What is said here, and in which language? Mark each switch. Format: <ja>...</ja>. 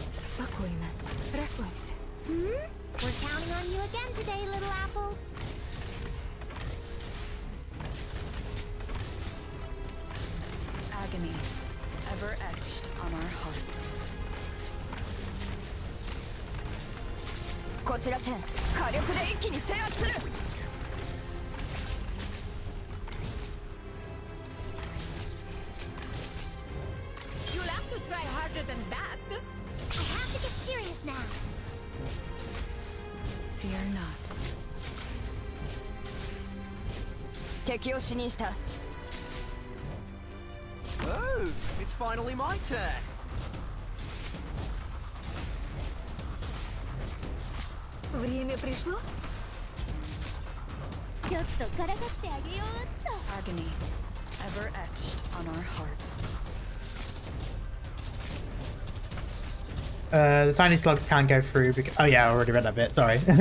<ru>Спокойно. Расслабься.</ru> <en>We're counting on you again today, little apple. Agony, ever etched on our hearts.</en> <ja>こちらチェン、火力で一気に制圧する。</ja> <en>You'll have to try harder than that. I have to get serious now. Fear not.</en> <ja>敵を死認した。</ja> <en>Oh, it's finally my turn.</en> <ru>Время пришло?</ru> <ja>ちょっとからかってあげようっと。</ja> <en>Agony, ever etched on our hearts. The tiny slugs can't go through because... Oh yeah, I already read that bit, sorry.</en>